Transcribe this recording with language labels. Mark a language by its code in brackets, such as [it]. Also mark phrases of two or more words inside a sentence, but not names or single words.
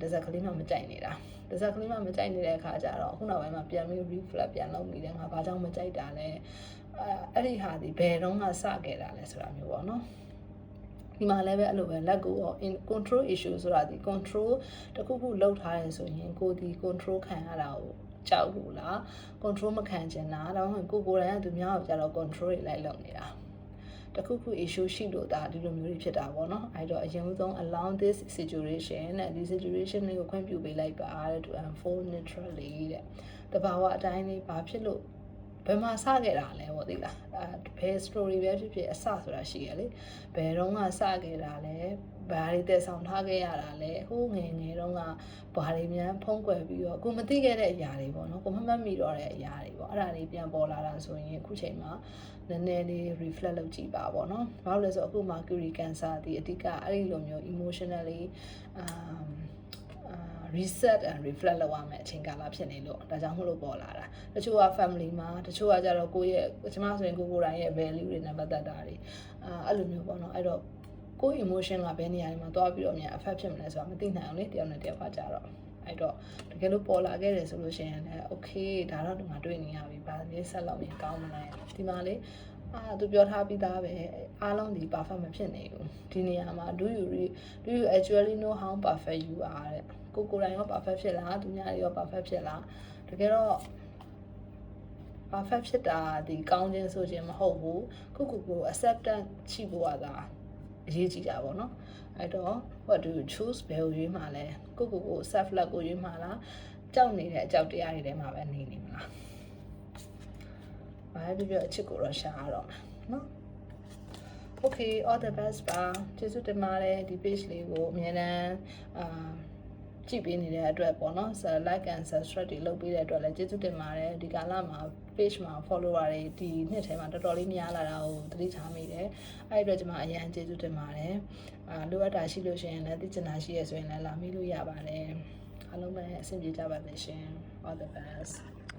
[my] တစ်စက်ကလေးမှမကြိုက်နေတာတစ်စက်ကလေးမှမကြိုက်နေတဲ့အခါကျတော့ခုနောက်ပိုင်းမှာပြန်ပြီး reflect ပြန်လုပ်မိတယ်ငါဘာကြောင့်မကြိုက်တာလဲအဲ့ဒီဟာဒီဘယ်တော့မှစခဲ့တာလဲဆိုတာမျိုးပေါ့နော်ဒီမှာလည်းပဲအဲ့လိုပဲ [en] let go of in control issue [my] ဆိုတာဒီ control တ ခုခုလုပ်ထားတယ်ဆိုရင်ကိုဒီ control ခံရတာကိုကြောက်ဘူးလား control မခံချင်တာဒါမှမဟုတ်ကိုယ်တိုင်ကသူများကိုကြတော့ control တွေလိုက်လုပ်နေတာတခုခု issue ရှိလို့ဒါဒီလို မျိုးတွေဖြစ်တာပေါ့နော်အဲ့တော့အရင်ဆုံး [en] allow this situation [my] နဲ့ဒီ situation လေးကိုခွင့်ပြုပေးလိုက်ပါတဲ့ [en] to unfold naturally [my] တဲ့တဘာဝအတိုင်းလေး ဘာဖြစ်လို့ဘယ်မှာစခဲ့တာလဲပေါ့သိလားဘယ် story ပဲဖြစ်ဖြစ်အစဆိုတာရှိရလေဘယ်တော့မှစခဲ့တာလဲဘာတွေတည်ဆောင်ထားခဲ့ရတာလဲဟိုးငယ်တော့ကဘာတွေများဖုံးကွယ်ပြီးတော့ကိုမသိခဲ့တဲ့အရာတွေပေါ့နော်ကိုမမှတ်မိတော့တဲ့အရာတွေပေါ့အဲ့ဒါတွေပြန်ပေါ်လာတာဆိုရင်အခုချိန်မှာနည်းနည်းလေး reflect လုပ်ကြည့်ပါပေါ့နော်ဘာလို့လဲဆိုတော့အခုမှာ [en] Curie cancer [my] ဒီအဓိကအဲ့ဒီလိုမျိုး emotionally [en] reset and reflect [my] လုပ်ရမယ်အချိန်ကာလဖြစ်နေလို့ဒါကြောင့်မို့လို့ပေါ်လာတာတချို့က family မှာတချို့ကကြတော့ကိုယ့်ရဲ့ကျမဆိုရင်ကိုယ်တိုင်ရဲ့ value တွေနဲ့ပတ်သက်တာတွေအဲ့လိုမျိုးပေါ့နော်အဲ့တော့ကိုယ့် emotion ကဘယ်နေရာတွေမှာသွားပြီးတော့များ affect ဖြစ်မလဲဆိုတာမသိနိုင်အောင်လေတယောက်နဲ့တယောက်ကကြတော့အဲ့တော့တကယ်လို့ပေါ်လာခဲ့တယ်ဆိုလို့ရှိရင်လည်း okay ဒါတော့ဒီ မှာတွေ့နေရပြီဗာလေးဆက်လုပ်ရင်ကောင်းမလားဒီမှာလေသူပြောထားပြီးသားပဲအားလုံးဒီ perfect မ ဖြစ်နေဘူးဒီနေရာမှာ [en] do you actually know how perfect you are [my] တဲ့ကိုယ်တိုင်ရော perfect ဖြစ်လားသူများတွေရော perfect ဖြစ်လားတကယ်တော့ perfect ဖြစ်တာဒီကောင်းခြင်းဆိုခြင်းမဟုတ်ဘူးကို acceptance ရှိဖို့ကသာအရေးကြီးတာပေါ့နော်အဲ့တော့ [en] what do you choose [my] ဘယ်ကိုရွေးမှာလဲကို [en] self love [my] ကိုရွေးမှာလားကြောက်နေတဲ့အကြောက်တရားတွေထဲမှာပဲနေမလား ဘာပဲပြောအချစ်ကိုတော့ရှာရတော့မှာနော် [en] okay all the best [my] ပါကျေးဇူးတင်ပါတယ်ဒီ page လေးကိုအမြဲတမ်းကြည့်ပေးနေတဲ့အတွက်ပေါ့နော် [en] like and subscribe [my] တွေလုပ်ပေးတဲ့အတွက်လည်းကျေးဇူးတင်ပါတယ်ဒီကာလမှာ page မှာ follower တွေဒီနှစ်ထဲမှာတော်တော်လေးများလာတာကိုသတိထားမိတယ်အဲ့ဒီအတွက်ကျွန်မအရင်ကျေးဇူးတင်ပါတယ်လိုအပ်တာရှိလို့ရှိရင်လည်းသိချင်တာရှိရဆိုရင်လည်းလာမေးလို့ရပါတယ်အားလုံးပဲအဆင်ပြေကြပါစေရှင် [en] all the best